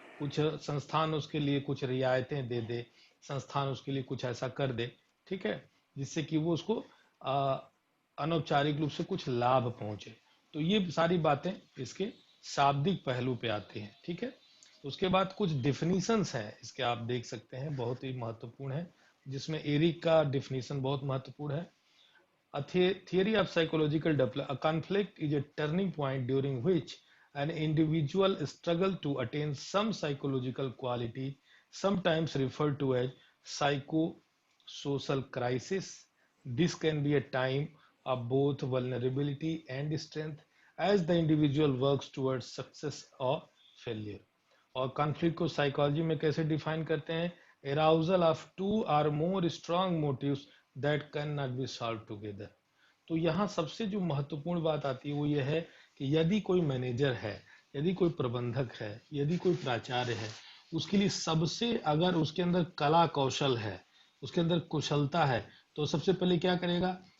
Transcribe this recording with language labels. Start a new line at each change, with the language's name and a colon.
Hindi: कुछ संस्थान उसके लिए कुछ रियायतें दे दे, संस्थान उसके लिए कुछ ऐसा कर दे, ठीक है, जिससे कि वो उसको अनौपचारिक रूप से कुछ लाभ पहुंचे। तो ये सारी बातें इसके शाब्दिक पहलू पे आती हैं, ठीक है। उसके बाद कुछ डिफिनीशंस हैं इसके, आप देख सकते हैं, बहुत ही महत्वपूर्ण है, जिसमें एरिक का डिफिनीशन बहुत महत्वपूर्ण है।
English: A theory of psychological development, a conflict is a turning point during which an individual struggles to attain some psychological quality, sometimes referred to as psychosocial crisis. This can be a time of both vulnerability and strength as the individual works towards success or failure.
Hindi: और conflict को psychology में कैसे define करते हैं?
English: Arousal of two or more strong motives that can not be solve together.
Hindi: तो यहाँ सबसे जो महत्वपूर्ण बात आती है वो ये है कि यदि कोई मैनेजर है, यदि कोई प्रबंधक है, यदि कोई प्राचार्य है, उसके लिए सबसे, अगर उसके अंदर कला कौशल है, उसके अंदर कुशलता है, तो सबसे पहले क्या करेगा?